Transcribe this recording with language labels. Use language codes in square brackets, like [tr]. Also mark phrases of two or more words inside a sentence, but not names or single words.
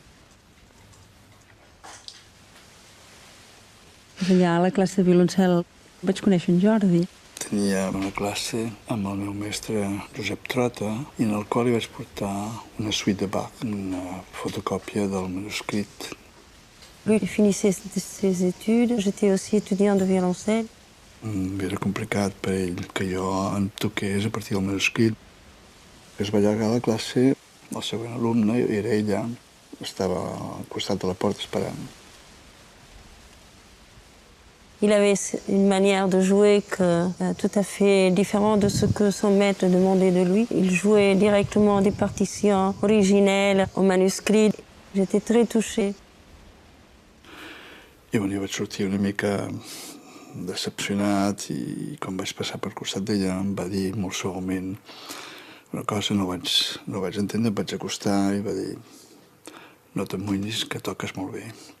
[ca] Allà a la classe de violoncel Vaig conèixer en Jordi. Tenia una classe amb el meu mestre Josep Trota i en el qual li vaig portar una suite de Bach, una fotocòpia del manuscrit. [fr] Lui, il finissait ses études. J'étais aussi étudiant de violoncelle. [ca] Era complicat per ell que jo en toqués a partir del manuscrit. Es va allargar la classe, el següent alumne era ella, estava al costat de la porta esperant. [fr] Il avait une manière de jouer tout à fait différente de ce que son maître demandait de lui. Il jouait directement des partitions originelles au manuscrit. J'étais très touchée. [ca] I jo vaig sortir una mica decepcionat i quan vaig passar per costat d'ella em va dir molt suaument una cosa, no vaig entendre, em vaig acostar i va dir no t'amoïnis, que toques molt bé.